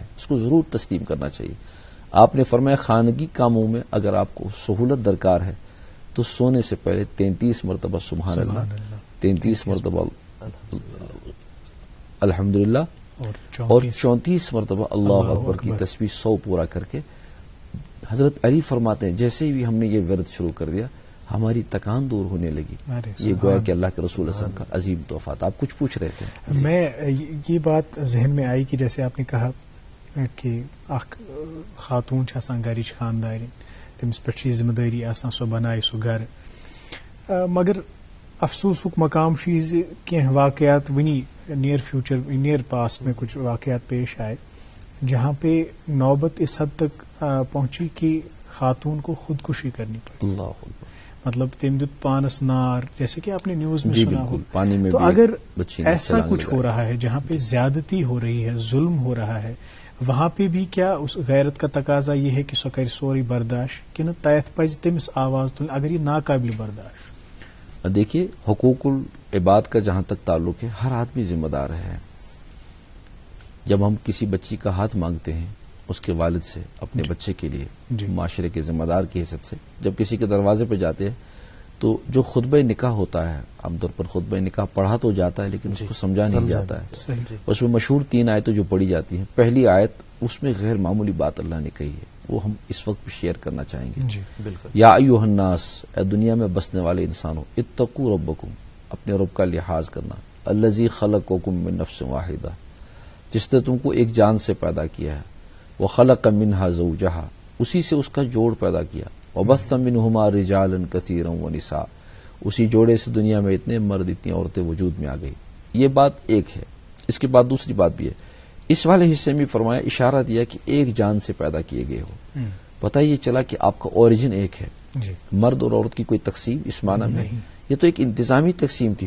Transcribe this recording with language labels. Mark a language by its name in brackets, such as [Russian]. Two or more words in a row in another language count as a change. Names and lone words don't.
[Urdu] اس کو ضرور تسلیم کرنا چاہیے. آپ نے فرمایا خانگی کاموں میں اگر آپ کو سہولت درکار ہے تو سونے سے پہلے 33 مرتبہ [Arabic] سبحان اللہ [Urdu] 33 مرتبہ الحمدللہ اور 34 مرتبہ [Arabic] اللہ اکبر [Urdu] کی تسبیح 100 پورا کر کے. حضرت علی فرماتے ہیں جیسے ہی ہم نے یہ ورد شروع کر دیا ہماری تکان دور ہونے لگی. یہ گویا کہ اللہ کے رسول [Arabic] صلی اللہ علیہ وسلم [Urdu] کا عظیم تحفہ تھا. آپ کچھ پوچھ رہے تھے. میں یہ بات ذہن میں آئی کہ جیسے آپ نے کہا کہ [Kashmiri] اخ خاتون آسان گرچ خاندار تمس پہ ذمہ داری آسان سو بنائے سو گھر مگر افسوسک مقام کی واقعات ونی [English] near past [Urdu] میں کچھ واقعات پیش آئے جہاں پہ نوبت اس حد تک پہنچی کہ خاتون کو خودکشی کرنی پڑی. مطلب [Kashmiri] تم دت پانس نار [Urdu] جیسے کہ آپ نے نیوز میں سنا ہو. تو اگر ایسا کچھ ہو رہا ہے جہاں پہ زیادتی ہو رہی ہے ظلم ہو رہا ہے وہاں پہ بھی کیا اس غیرت کا تقاضا یہ ہے کہ [Kashmiri] سو کر سوری برداشت کہ نہ تیت پز تمس آواز تل [Urdu] اگر یہ ناقابل برداشت. دیکھیے حقوق العباد کا جہاں تک تعلق ہے ہر آدمی ذمہ دار ہے. جب ہم کسی بچی کا ہاتھ مانگتے ہیں اس کے والد سے اپنے بچے کے لیے معاشرے کے ذمہ دار کی حیثیت سے جب کسی کے دروازے پہ جاتے ہیں تو جو خطبہ نکاح ہوتا ہے عام طور پر خطبہ نکاح پڑھا تو جاتا ہے لیکن اس کو سمجھا نہیں جاتا ہے. اس میں مشہور 3 آیتیں جو پڑھی جاتی ہیں. پہلی آیت اس میں غیر معمولی بات اللہ نے کہی ہے وہ ہم اس وقت بھی شیئر کرنا چاہیں گے. [Arabic] یا ایھا الناس [Urdu] اے دنیا میں بسنے والے انسانوں [Arabic] اتقوا ربکم [Urdu] اپنے رب کا لحاظ کرنا [Arabic] الذی خلقکم من نفس واحدہ [Urdu] جس نے تم کو ایک جان سے پیدا کیا ہے [Arabic] وخلق منها زوجها [Urdu] اسی سے اس کا جوڑ پیدا کیا [Arabic] وبث منہما رجالا کثیرا ونساء [Urdu] اسی جوڑے سے دنیا میں اتنے مرد اتنی عورتیں وجود میں آ گئی. یہ بات ایک ہے. اس کے بعد دوسری بات بھی ہے. اس والے حصے میں فرمایا اشارہ دیا کہ ایک جان سے پیدا کیے گئے ہو. پتہ یہ چلا کہ آپ کا اوریجن ایک ہے. مرد اور عورت کی کوئی تقسیم اس معنی میں یہ تو ایک انتظامی تقسیم تھی.